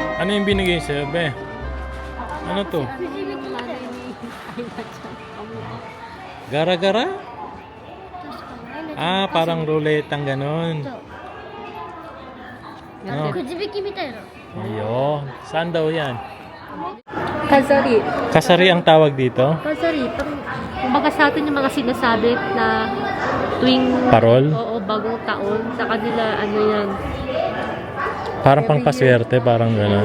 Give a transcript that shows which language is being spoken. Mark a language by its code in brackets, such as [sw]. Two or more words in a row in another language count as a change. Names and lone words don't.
[tl] Ano yung binigay sa'yo, be? Ano to? Gara-gara? Ah, parang roulette ang ganon. No. [ja] くじ引きみたいな。 [tl] Ayo. Saan daw yan? Kasari. Kasari ang tawag dito? Kasari. Kumbaga sa atin yung mga sinasabi na tuwing Parol? oo, bagong taon. Sa kanila, ano yan. Parang pangpaswerte, parang ganon.